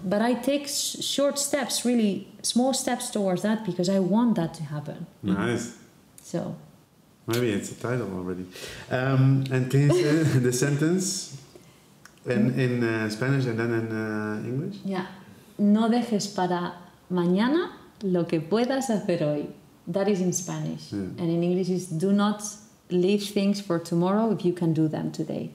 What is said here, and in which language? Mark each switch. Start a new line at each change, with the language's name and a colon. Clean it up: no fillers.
English: But I take short steps, really small steps towards that, because I want that to happen. Nice. So maybe it's a title already. And can you say the sentence in Spanish and then in English? Yeah.
Spanish: No dejes para mañana lo que puedas hacer hoy.
English: That is in Spanish. Yeah. And in English is do not leave things for tomorrow if you can do them today.